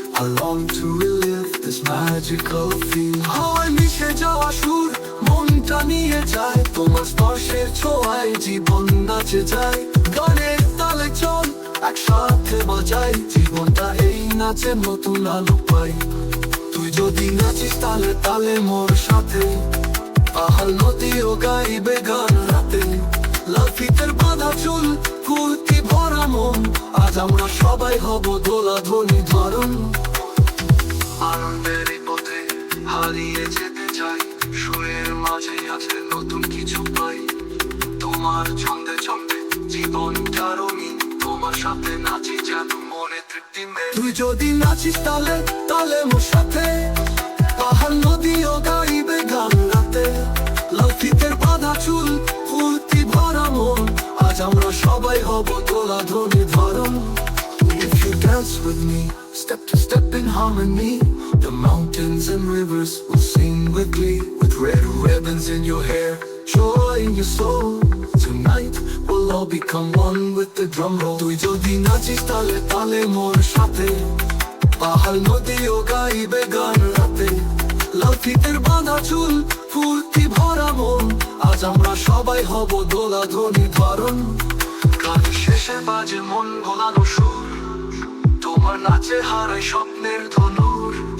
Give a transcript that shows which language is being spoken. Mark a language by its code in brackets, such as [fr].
[en] I long to relive this magical feel. [bn] হাওয়ায় মিশে যাওয়া সুর, মনটা নিয়ে যায়, তোমার স্পর্শের ছোঁয়ায় জীবন নাচে যায়। গানের তালে চল, একসাথে বাজাই, জীবনটা এই নাচে নতুন আলো পাই। তুই যদি নাচিস তালে তালে মোর সাথে, পাহাড় নদীও গাইবে গান রাতে। লাল ফিতের বাঁধা চুল, ফুর্তি ভরা মন, আজ আমরা সবাই হব দোলা ধ্বনি ধরন। আনন্দের এই পথে হারিয়ে যেতে চাই, সুরের মাঝে আছে নতুন কিছু পাই। তোমার ছন্দে ছন্দে জীবনটা রঙিন, তোমার সাথে নাচি যেন মনে তৃপ্তি মেলে। তুই যদি নাচিস তালে তালে মোর সাথে, পাহাড় নদীও গাইবে গান রাতে। লাল ফিতের বাঁধা চুল, ফুর্তি ভরা মন, আজ আমরা সবাই হব দোলা ধ্বনি ধরন। [en] If you dance with me, step to step in harmony, the mountains and rivers will sing with glee. With red ribbons in your hair, joy in your soul, tonight we'll all become one with the drum roll. [bn] তুই যদি নাচিস তালে তালে মোর সাথে, পাহাড় নদীও গাইবে গান রাতে। লাল ফিতের বাঁধা চুল, ফুর্তি ভরা মন, আজ আমরা সবাই হব দোলা ধ্বনি ধরন। গান শেষে বাজে মন ভোলানো সুর, তোমার নাচে হারাই স্বপ্নের ধনুর।